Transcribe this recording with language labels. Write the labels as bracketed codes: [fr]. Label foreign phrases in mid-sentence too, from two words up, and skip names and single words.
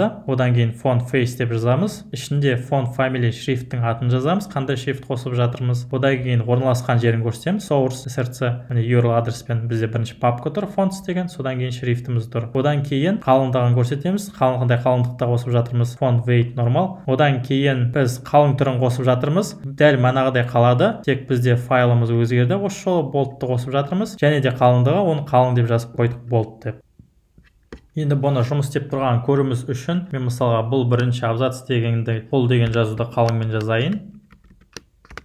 [kk] Одан кейін [en] font face [kk] деп жазамыз. Ішінде [en] font family [kk] шрифттің атын жазамыз. Қандай шрифт қосып жатырмыз. Одан кейін орналасқан жерін көрсетеміз. [en] Source src URL [kk] адреспен бізде бірінші папка тұр. Fonts деген. Содан кейін шрифтіміз тұр. Одан кейін қалыңдығын көрсетеміз. Қандай қалыңдықта қосып жатырмыз. [en] Font weight normal. [kk] Одан кейін біз қалың түрін қосып жатырмыз. Дәл манағыдай қалады. Тек бізде файлымыз өзгерді. Осы жолы boldты қосып жатырмыз. Және де қалыңдығы оны қалың деп жазып қойдық bold деп. Енді бұны жұмыс істеп тұрған көруіміз үшін мен мысалға бұл бірінші абзац дегенде бұл деген жазуды қалыңмен жазайын.